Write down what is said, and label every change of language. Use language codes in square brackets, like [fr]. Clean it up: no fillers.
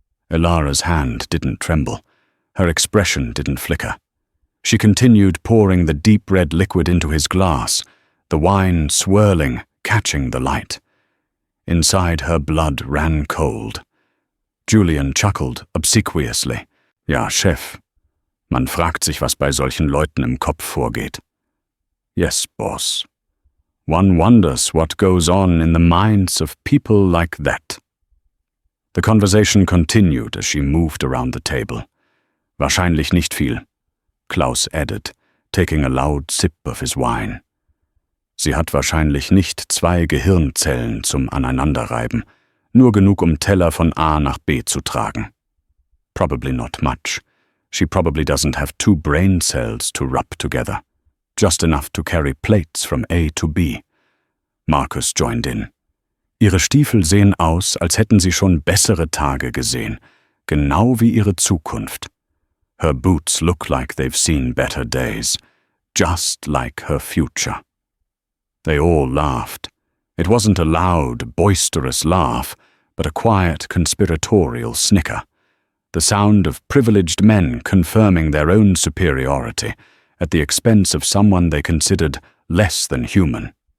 [en] Elara's hand didn't tremble. Her expression didn't flicker. She continued pouring the deep red liquid into his glass, the wine swirling, catching the light. Inside her blood ran cold. Julian chuckled obsequiously. [de] "Ja, Chef. Man fragt sich, was bei solchen Leuten im Kopf vorgeht." [en] "Yes, boss. One wonders what goes on in the minds of people like that." The conversation continued as she moved around the table. [de] "Wahrscheinlich nicht viel," [en] Klaus added, taking a loud sip of his wine. [de] "Sie hat wahrscheinlich nicht 2 Gehirnzellen zum Aneinanderreiben, nur genug Teller von A nach B zu tragen." [en] "Probably not much. She probably doesn't have 2 brain cells to rub together. Just enough to carry plates from A to B." Marcus joined in. [de] "Ihre Stiefel sehen aus, als hätten sie schon bessere Tage gesehen, genau wie ihre Zukunft. [en] Her boots look like they've seen better days, just like her future." They all laughed. It wasn't a loud, boisterous laugh, but a quiet, conspiratorial snicker, the sound of privileged men confirming their own superiority at the expense of someone they considered less than human.